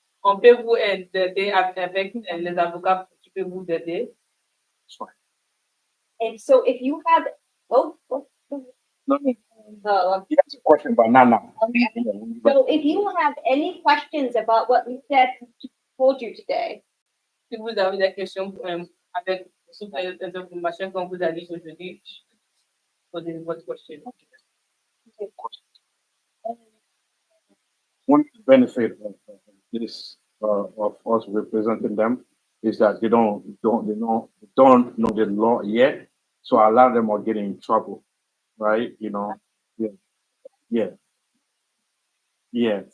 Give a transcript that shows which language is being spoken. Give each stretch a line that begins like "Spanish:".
French: On peut vous aider avec les avocats qui peuvent vous aider.
English: And so if you have, He has a question about Nana. so if you have any questions about what we said, told you today,
French: Si vous avez des questions avec sur les informations qu'on vous a dit aujourd'hui, posez votre question.
English: One benefit of this of us representing them is that they don't know the law yet, so a lot of them are getting in trouble, right? You know, yeah.